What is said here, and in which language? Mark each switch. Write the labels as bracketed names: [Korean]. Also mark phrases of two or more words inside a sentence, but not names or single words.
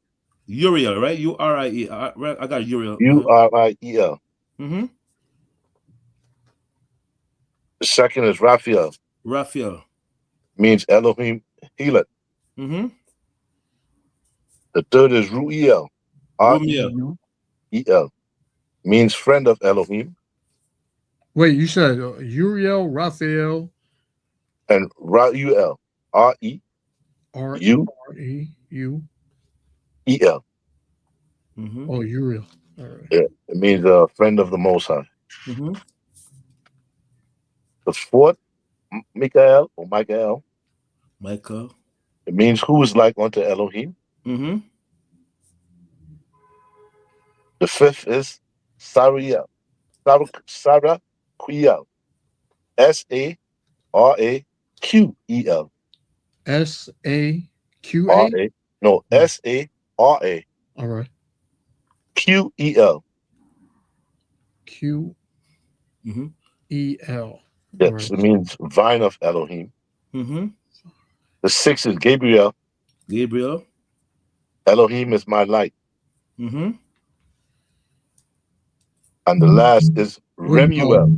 [English] Uriel, right? Uriel. Right? I got Uriel. Uriel. Mm-hmm. The second is Raphael. Raphael. Means Elohim healer. Mm-hmm. The third is Ruel. R-E-U-E-L. Means friend of Elohim. Wait, you said Uriel, Raphael, And Rauel. R-E-U-E-L. R-E-U. Mm-hmm. Oh, Uriel. All right. Yeah, it means a friend of the Most High. Mm-hmm. The fourth, Michael. Michael. It means who is like unto Elohim. Mm-hmm. The fifth is Saraquiel. S-A-R-A-Q-E-L. S-A-Q-A? R-A. No, S-A-R-A. All right. Q-E-L. Q-E-L. Yes, Right. it means vine of Elohim. Mm-hmm. The sixth is Gabriel. Gabriel. Elohim is my light. Mm-hmm. And the last is Remuel.